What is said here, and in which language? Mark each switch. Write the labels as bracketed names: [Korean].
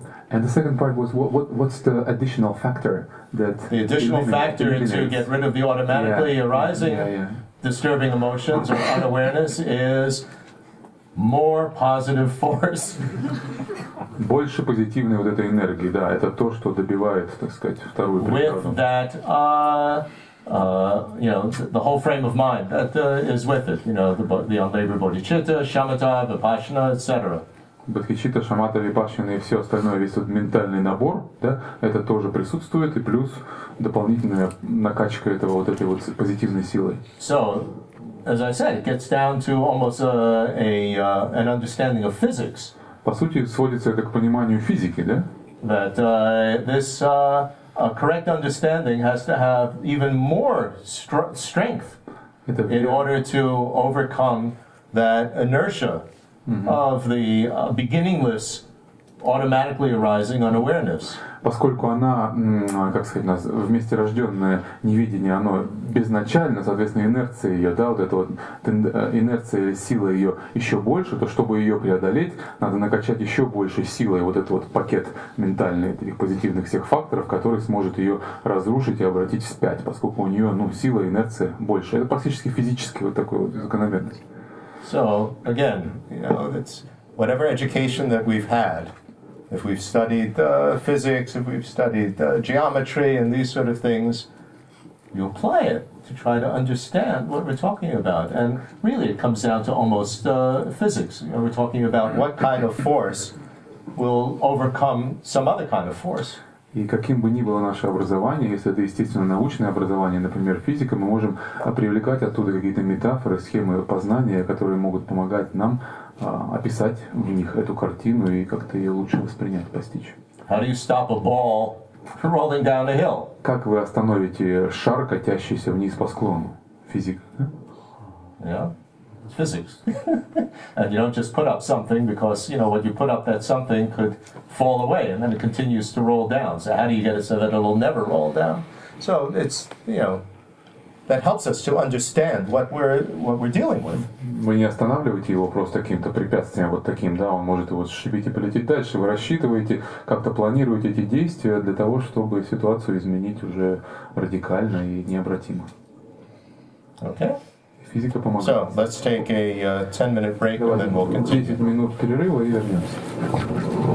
[English] And the second part was what's the additional factor that the additional factor to get rid of the automatically arising disturbing emotions or unawareness is more positive force. [Russian] Больше позитивной вот этой энергии, да, это то, что добивает, так сказать, вторую преграду. [English] With that, the whole frame of mind that is with it, the unlabored bodhicitta, shamatha, vipassana, etc. [Russian] Бодхичитта, шамата, випашшана и все остальное, весь этот ментальный набор, да, это тоже присутствует, и плюс дополнительная накачка этой позитивной силой. [English] So, as I said, it gets down to almost an understanding of physics. [Russian] По сути, сводится это к пониманию физики, да? [English] That this correct understanding has to have even more strength in order to overcome that inertia of the beginningless, automatically arising unawareness. [Russian] поскольку она, как сказать, вместе рожденное невидение, оно безначально, соответственно, инерция ее, да, вот эта вот инерция, сила ее еще больше, то чтобы ее преодолеть, надо накачать еще больше силой вот этот вот пакет ментальный этих позитивных всех факторов, который сможет ее разрушить и обратить вспять, поскольку у нее, ну, сила, инерция больше. Это практически физически вот такой вот закономерность. [English] So again, you know, it's whatever education that we've had. If we've studied physics, if we've studied geometry and these sort of things, you apply it to try to understand what we're talking about. And really it comes down to almost physics. You know, we're talking about what kind of force will overcome some other kind of force. [Russian] И каким бы ни было наше образование, если это естественно научное образование, например, физика, мы можем привлекать оттуда какие-то метафоры, схемы познания, которые могут помогать нам описать в них эту картину и как-то ее лучше воспринять, постичь. [English] How do you stop a ball rolling down a hill? [Russian] Как вы остановите шар, катящийся вниз по склону? Физика. [English] Yeah, it's physics. And you don't just put up something because, you know, when you put up that something could fall away and then it continues to roll down. So how do you get it so that it'll never roll down? So it's, you know, that helps us to understand what we're dealing with. [Russian] Вы не останавливаете его просто каким-то препятствием вот таким, да, он может его сшибить и полететь дальше. Вы рассчитываете, как-то планируете эти действия для того, чтобы ситуацию изменить уже радикально и необратимо. [English] Okay. [Russian] Физика помогает. [English] So let's take a 10-minute break and then we'll continue. [Russian] 10 минут перерыва и вернемся.